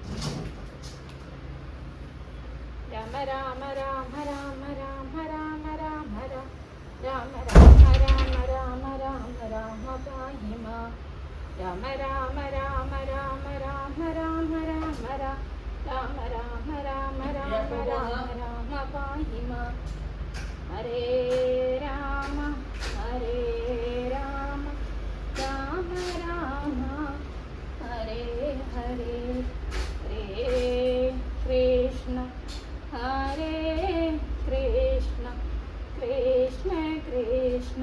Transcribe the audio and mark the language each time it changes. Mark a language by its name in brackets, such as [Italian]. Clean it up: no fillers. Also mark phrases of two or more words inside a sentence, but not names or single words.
[Sanskrit] രാമ രാമ രാമ രാമ രാമ രാമ രാമ രാമ രാമ രാമ രാമ രാമ രാമ പാഹി മാം. രാമ രാമ രാമ രാമ രാമ രാമ രാമ രാമ രാമ രാമ രാമ രാമ രാമ പാഹി മാം. ഹരേ രാമ ഹരേ രാമ രാമ രാമ ഹരേ ഹരേ ഹരേ കൃഷ്ണ ഹരേ കൃഷ്ണ കൃഷ്ണ കൃഷ്ണ